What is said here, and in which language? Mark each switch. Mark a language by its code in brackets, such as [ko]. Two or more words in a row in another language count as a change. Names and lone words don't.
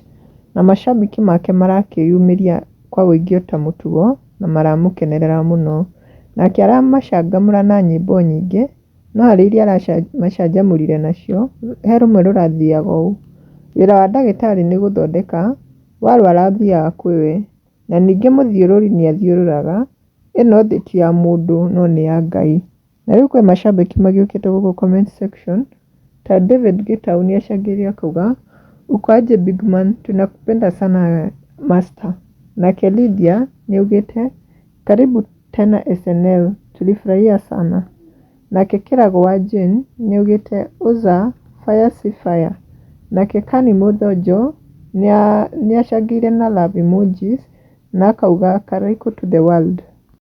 [ki] na macambĩki make marakĩyumĩria kwa wũingĩ ota mũtugo na maramũkenerera mũno, nake aramacangamũra na nyĩmbo nyingĩ, no harĩ iria aramacanjamũrire nacio, he rũmwe rũrathiaga ũũ: wĩra wa ndagĩtarĩ nĩ gũthondeka, warwara ũthiaga kwĩ we, na ningĩ mũthiũrũri nĩathiũrũraga, ĩno thĩ ti ya mũndũ no nĩ ya Ngai. Na rĩu kwĩ macambĩki magĩũkĩte gũkũ [en] comment section, [ki] ta David Gitau nĩacangĩrire akauga, [sw] uko aje [en] big man, [sw] tunakupenda sana master. [ki] Nake Lydia nĩaugĩte, [sw] karibu tena SNL, tulifurahia sana. [ki] Nake Kĩrago wa Jane nĩaugĩte, [sw] uza fire si fire. [ki] Nake Kani Mũthonjo nĩacangĩire na [en] love emojis [ki] na akauga, karaiko [en] to the world.